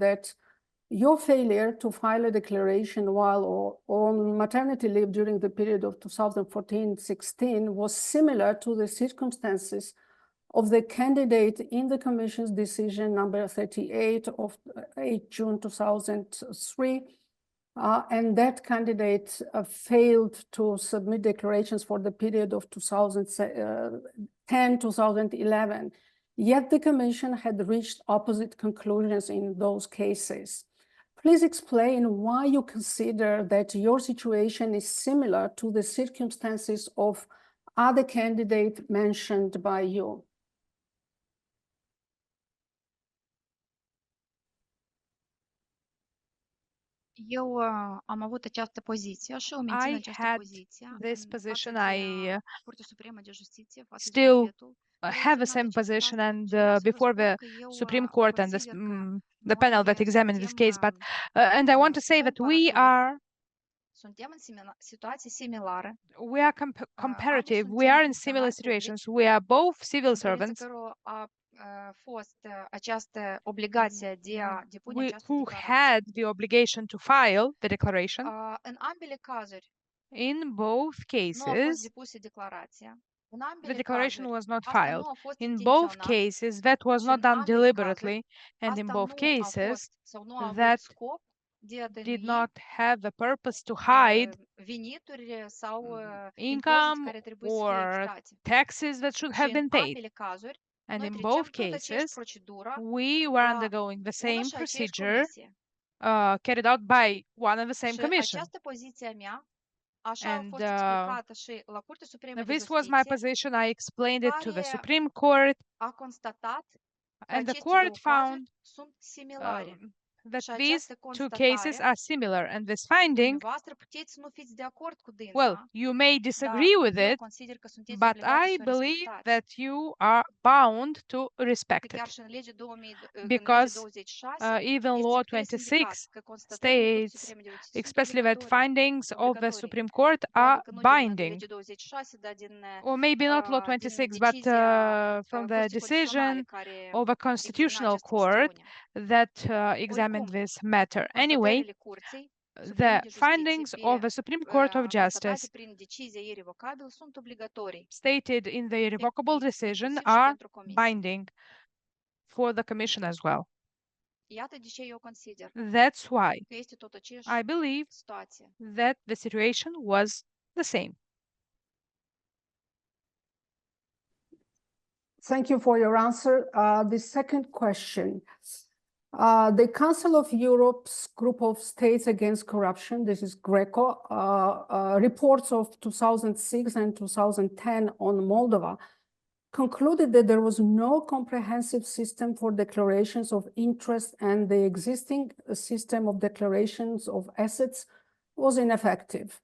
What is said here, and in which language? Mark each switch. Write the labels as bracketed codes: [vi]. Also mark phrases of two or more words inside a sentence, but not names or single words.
[en] that your failure to file a declaration while on maternity leave during the period of 2014-16 was similar to the circumstances of the candidate in the Commission's decision number 38 of 8 June 2003, and that candidate failed to submit declarations for the period of 2010-2011. Yet the Commission had reached opposite conclusions in those cases. Please explain why you consider that your situation is similar to the circumstances of other candidates mentioned by you. [ro] Eu am avut această poziție și o mențin [en] I [ro] această [en] had [ro] poziție [en] this [ro] în [en] position. [ro] față [en] I [ro] de Curtea Supremă de Justiție, față de [en] still [ro] bugetul care [en] have the [ro] examina [en] same [ro] acest [en] position, [ro] caz. [en] and [ro] Și vreau să vă [en] before [ro] spun [en] the [ro] că eu [en] Supreme Court and [ro] consider că [en] the panel that [ro] noi [en] examined this [ro] suntem, [en] case, but and I want to say that [ro] suntem în situație similară, [en] we are comparative. We are in similar situations. We are both civil [ro] în privința [en] servants [ro] cărora a fost această obligație de a depune această [en] who [ro] declarație. [en] had the obligation to file the declaration. [ro] În ambele cazuri [en] In both [ro] nu a fost [en] cases, [ro] depusă declarația. În [en] the [ro] ambele [en] declaration [ro] cazuri [en] was not [ro] asta [en] filed. [ro] nu a fost [en] In both [ro] intenționat [en] cases, that was [ro] și [en] not [ro] în [en] done [ro] ambele [en] deliberately, [ro] cazuri [en] and in [ro] asta [en] both [ro] nu a [en] cases, [ro] fost sau nu a avut [en] that [ro] scop [en] did not have the purpose to hide [ro] venituri sau impozite [en] income [ro] care trebuie să fie [en] or [ro] evitate. [en] taxes that should have [ro] Și în [en] been paid. [ro] ambele cazuri, [en] And [ro] noi [en] in [ro] treceam [en] both [ro] tot aceeași [en] cases, [ro] procedură [en] we were [ro] la [en] undergoing the [ro] una [en] same [ro] și aceeași [en] procedure [ro] comisie. [en] carried out by one and the same [ro] Și [en] commission. [ro] această poziție a mea, așa a [en] And [ro] fost explicată și la Curtea Supremă de [en] this was my [ro] Justiție, [en] position. I explained it to the [ro] care [en] Supreme Court, [ro] a constatat că [en] and the [ro] aceste două [en] court [ro] cazuri [en] found [ro] sunt similare. [en] that [ro] Și [en] these [ro] această [en] two cases [ro] constatare, [en] are similar. And this finding, [ro] dumneavoastră puteți nu fiți de acord cu [en] well, [ro] dânsa, [en] you may [ro] dar [en] disagree with [ro] eu [en] it, [ro] consider că sunteți [en] but [ro] obligați [en] I [ro] să o [en] believe [ro] respectați. [en] that you are bound to [ro] Că [en] respect [ro] chiar [en] it, [ro] și în legea [en] because [ro] 26 [en] even [ro] este [en] Law [ro] expres [en] 26 [ro] indicat că constatările Curții [en] states [ro] Supreme de Justiție sunt [en] expressly that [ro] obligatorii. [en] findings of the [ro] Obligatorii. [en] Supreme Court [ro] Probabil [en] are [ro] că nu din [en] binding, [ro] legea 26, dar din [en] or maybe not Law [ro] din [en] 26, but [ro] decizia [en] from the [ro] Curții Constituționale [en] decision [ro] care [en] of a [ro] examina [en] constitutional [ro] această [en] court [ro] chestiune. [en] that examined [ro] Oricum, [en] this matter. Anyway, [ro] constatările Curții Supreme [en] the [ro] de Justiție [en] findings of the Supreme Court of [ro] constatate [en] Justice [ro] prin decizie irrevocabilă sunt obligatorii, [en] stated in the irrevocable decision [ro] inclusiv și [en] are [ro] pentru comisie. [en] binding for the Commission as well. [ro] Iată de ce eu consider [en] That's why [ro] că este tot aceeași [en] I believe [ro] situație. [en] that the situation was the same. Thank you for your answer. The second question. The Council of Europe's Group of States Against Corruption, this is GRECO, reports of 2006 and 2010 on Moldova concluded that there was no comprehensive system for declarations of interest and the existing system of declarations of assets was ineffective.